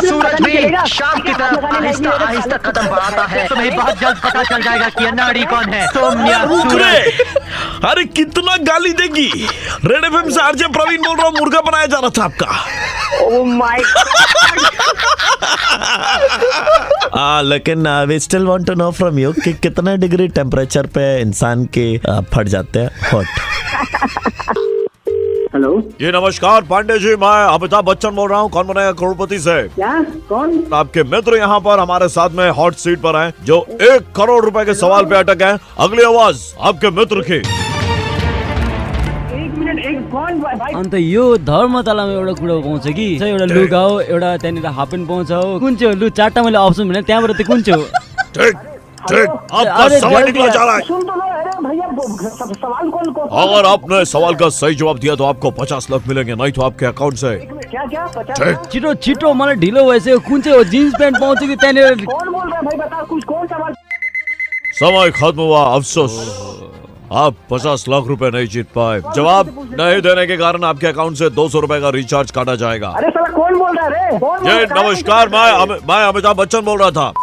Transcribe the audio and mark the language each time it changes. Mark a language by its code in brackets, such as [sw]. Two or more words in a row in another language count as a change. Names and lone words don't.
[hi] सूरज भी शाम की तरफ आहिस्ता आहिस्ता कदम बढ़ाता है। तुम्हें बहुत जल्द पता चल जाएगा कि अनाड़ी कौन है, तुम या सूरज। अरे कितना गाली देगी। रेड FM से RJ प्रवीण बोल रहा हूँ, मुर्गा बनाया जा रहा था आपका। [en] oh my god. [hi] लेकिन [en] we still want to know from you [hi] कि कितना डिग्री टेम्परेचर पे इंसान के फट जाते हैं हॉट। हेलो जी नमस्कार पांडे जी, मैं अमिताभ बच्चन बोल रहा हूँ, कौन बनेगा करोड़पति से। क्या? कौन? आपके मित्र यहाँ पर हमारे साथ में [en] hot seat [hi] पर हैं, जो 1 करोड़ रुपए के सवाल पे अटक हैं। अगली आवाज आपके मित्र की। [ne] अन्त यो धर्मतलामा एउटा कुरा पाउँछ कि एउटा लुगा हो, एउटा त्यहाँनिर [en] half pant [ne] पाउँछ हो। कुन चाहिँ हो? लु 4टा मैले अप्सन भने त्यहाँबाट चाहिँ कुन चाहिँ हो? [hi] ठीक, आपका सवाल निकला जा रहा है। अगर आपने सवाल का सही जवाब दिया तो आपको 50 लाख मिलेंगे, नहीं तो आपके अकाउंट से। [ne] छिटो छिटो, मलाई ढिलो भइसक्यो। कुन चाहिँ हो? [en] jeans pant [ne] पाउँछ कि त्यहाँनिर? [hi] कौन बोल रहा है भाई? बता कुछ, कौन सवाल? समय खत्म हुआ, अफसोस आप 50 लाख रुपए नहीं जीत पाए। जवाब नहीं देने के कारण आपके अकाउंट से 200 रुपए का रिचार्ज काटा जाएगा। अरे साला कौन बोल रहा है? जी नमस्कार, मैं अमिताभ बच्चन बोल रहा था।